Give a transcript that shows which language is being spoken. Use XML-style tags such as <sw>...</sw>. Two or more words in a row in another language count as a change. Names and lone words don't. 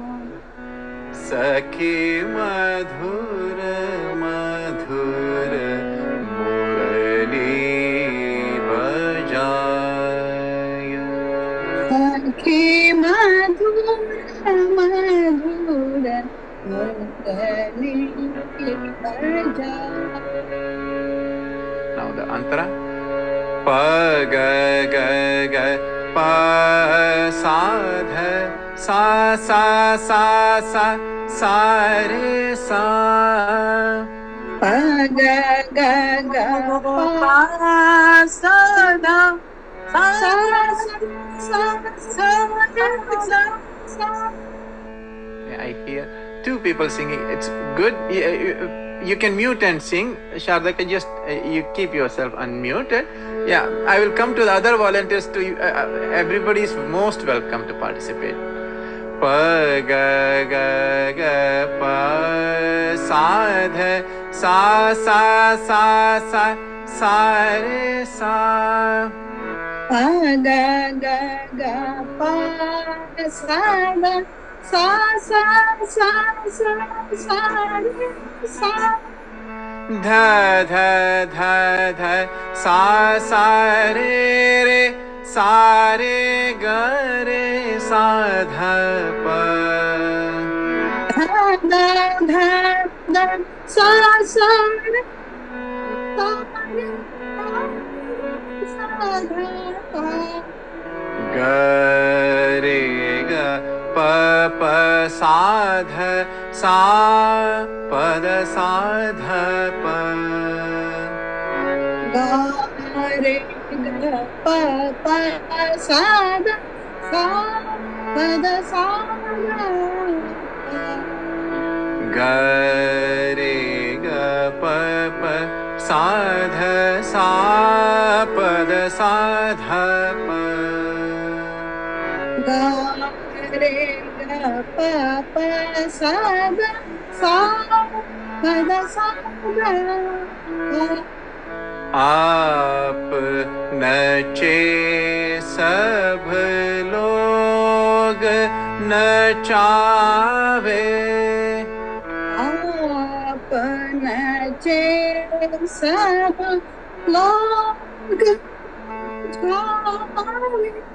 <hi>सखी मधुर मधुर मुरली बजाय सखी मधुर मधुर मुरली बजा</hi> <en>Now the antara pa ga ga ga pa sa dha sa sa sa sa sa re sa pa ga ga ga pa sa da sa sa sa sa sa sa. I hear two people singing. It's good. You can mute and sing. Shardaka, just you keep yourself unmuted. Yeah, I will come to the other volunteers. To everybody is most welcome to participate. Pa ga ga ga pa sa dha sa sa sa sa sa re sa. Pa ga ga ga pa sa da sa sa sa sa sa re sa Dha dha dha dha sa sa re re sa re ga re sa dha pa dha da dha da sa sa re sa re sa dha pa ga re ga pa pa sa dha sa pa da sa dha pa ga re ga pa pa sa da sa pa da sa da pa ga re ga pa pa sa dha sa pa da sa dha pa ga re ga pa pa sa da sa pa da sa da pa</en> <hi>आप नचे सब लोग नचावे आप नचे सब लोग जावे</hi>